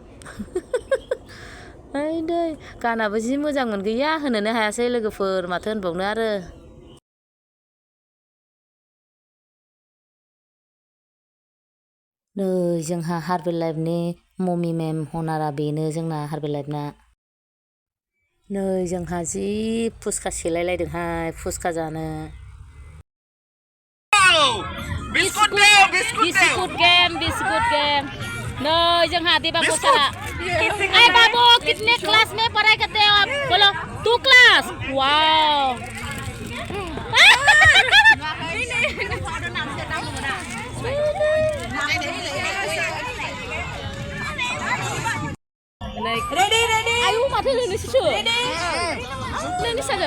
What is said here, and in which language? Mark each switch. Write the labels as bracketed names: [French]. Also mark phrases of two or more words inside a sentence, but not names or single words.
[Bodo] दै गानाबो जि मोजांमोन गैया होनोनो हायासै लोगोफोर माथो होनबावनो आरो नै जोंहा हार्बेलाइफनि मम्मि मेम हनारा बेनो जोंना हार्बेलाइफना नै जोंहा जि फुसका सेलायलायदोंहाय फुसका जानो बिस्कुट गेम नै जोंहा देबा गसारा [Hindi] आई बाबू कितने क्लास में पढ़ाई करते हो आप बोलो 2 क्लास वाओ [Bodo] रेडी आयु माथो नोंसो नोंनि सानो